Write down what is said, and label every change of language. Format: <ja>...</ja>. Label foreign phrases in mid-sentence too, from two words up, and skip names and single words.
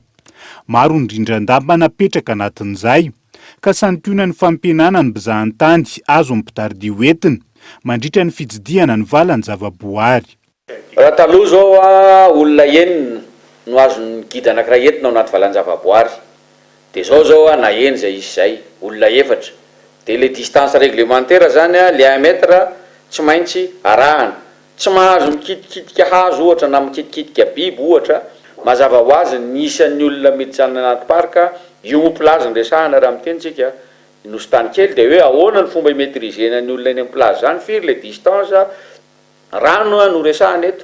<mg>Maro ny rindran-damba napetraka anatin'izay, ka santionana ny fampihenana ny mpizahatany azo ampitardio entina mandritra ny fitsidiana ny valan-javaboary. Raha taloha zao olona enina no azon'ny gida anankiray entina ao anaty valan-javaboary. De zao na eny zay izy zay, olona efatra. De</mg> <fr>le distance réglementaire</fr> <mg>zany</mg> <fr>le 1 mètre</fr> <mg>tsy maintsy arahana. Tsy mahazo mikitikitika hazo ohatra na mikitikitika biby ohatra, mazava ho azy ny isan'ny olona mijanona anaty parka, io plaza resahana raha mitentsika Nosy Tanykely de hoe ahoana ny fomba imaîtrisena ny olona eny amin'ny plaza zany, firy</mg> <fr>le distance,</fr> <mg>rano no resahana eto.</mg>